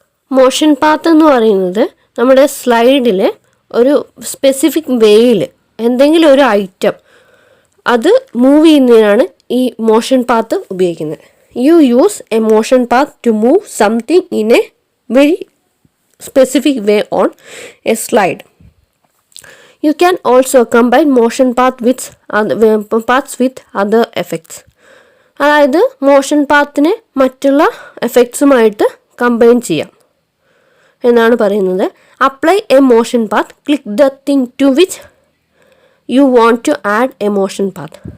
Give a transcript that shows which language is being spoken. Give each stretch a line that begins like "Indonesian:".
Malayalam: Motion path എന്ന് പറയുന്നത് നമ്മുടെ സ്ലൈഡിൽ ഒരു സ്പെസിഫിക് വേയിൽ എന്തെങ്കിലും ഒരു ഐറ്റം അത് മൂവ് ചെയ്യുന്നതിനാണ് ഈ മോഷൻ പാത്ത് ഉപയോഗിക്കുന്നത്.
English: You use a motion path to move something in a very specific way on a slide. You can also combine motion paths with other effects.
Malayalam: അതായത് മോഷൻ പാത്തിനെ മറ്റുള്ള എഫക്ട്സുമായിട്ട് combine ചെയ്യാം എന്നാണ് പറയുന്നത്.
English: Apply a motion path, click the thing to which you want to add a motion path.